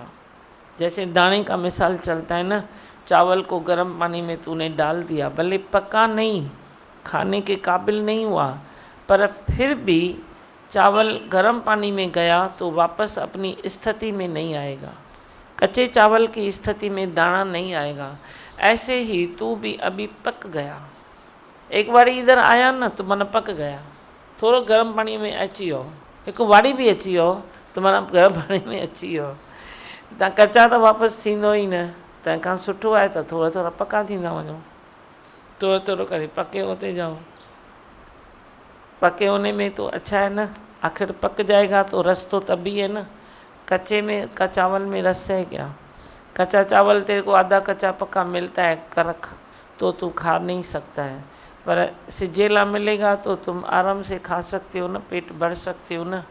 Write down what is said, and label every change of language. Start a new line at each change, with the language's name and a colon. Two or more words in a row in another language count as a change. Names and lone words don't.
Hindi: जैसे दाने का मिसाल चलता है ना, चावल को गर्म पानी में तूने डाल दिया, भले पका नहीं, खाने के काबिल नहीं हुआ, पर फिर भी चावल गर्म पानी में गया तो वापस अपनी स्थिति में नहीं आएगा। कच्चे चावल की स्थिति में दाना नहीं आएगा। ऐसे ही तू भी अभी पक गया। एक बारी इधर आया ना तो मन पक गया,
Sindhi: थोड़ो गर्म पानी में अची वियो, एक वारी भी अची वियो
Hindi: तो मन गर्म पानी में
Sindhi: अची वियो। तव्हां कचा त वापसि थींदो ई न, तंहिंखां सुठो आहे त थोड़ा थोड़ा पका थींदा वञो, थोड़ो थोड़ो करे
Hindi: पके होते जाओ। पके होने में तो अच्छा है ना, आखिर पक जाएगा तो रस तो तभी है ना। कच्चे में का चावल में रस है क्या? कच्चा चावल तेरे को आधा कच्चा पका मिलता है करक, तो तू खा नहीं सकता है, पर सिजेला मिलेगा तो तुम आराम से खा सकते हो ना, पेट भर सकते हो ना।